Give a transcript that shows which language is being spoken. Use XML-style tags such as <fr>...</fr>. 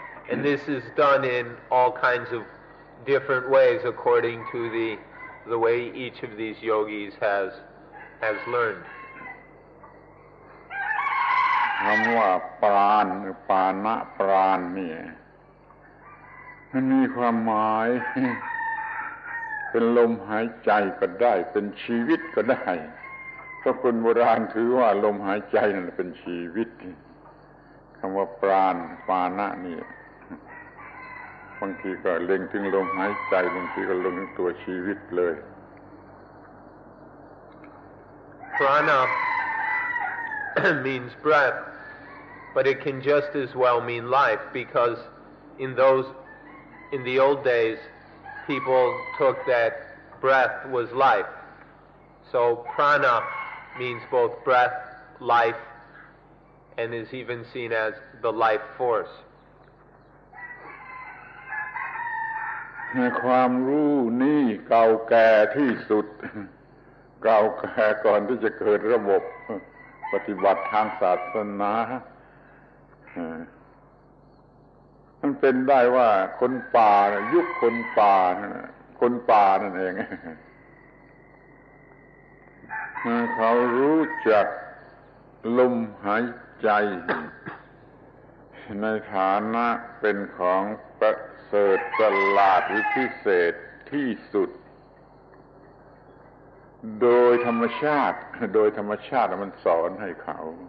<en>And this is done in all kinds of different ways according to the way each of these yogis has learned.</en> <th>คำว่าปราณหรือปานะปราณนี่มันมีความหมายเป็นลมหายใจก็ได้เป็นชีวิตก็ได้เพราะคนโบราณถือว่าลมหายใจนั่นเป็นชีวิตคำว่าปราณปานะนี่บางทีก็เล็งถึงลมหายใจบางทีก็เล็งถึงตัวชีวิตเลย</th> <en>Prana means breath, but it can just as well mean life, because in the old days people took that breath was life. So prana means both breath, life, and is even seen as the life force.</en> <th>ความรู้นี่เก่าแก่ที่สุดเก่าแก่ก่อนที่จะเกิดระบบปฏิบัติทางศาสนา มันเป็นได้ว่าคนป่ายุคคนป่านั่นเองเขารู้จักลมหายใจในฐานะเป็นของประเสริฐประหลาดหรือพิเศษที่สุดโดยธรรมชาติมันสอนให้เขา</th>